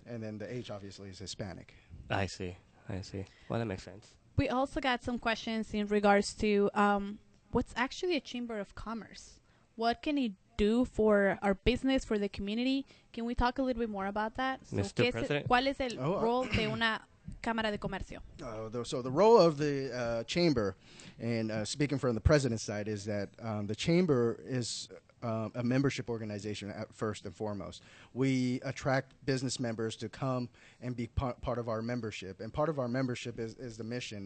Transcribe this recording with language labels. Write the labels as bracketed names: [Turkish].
[English] And then the H obviously is Hispanic. I see. Well, that makes sense. We also got some questions in regards to what's actually a Chamber of Commerce. What can it do for our business, for the community? Can we talk a little bit more about that? Mr. President? [Spanish] ¿Cuál es el rol de una Cámara de Comercio? [English] So the role of the chamber, and speaking from the president's side, is that the chamber is a membership organization at first and foremost. We attract business members to come and be part of our membership, and part of our membership is the mission.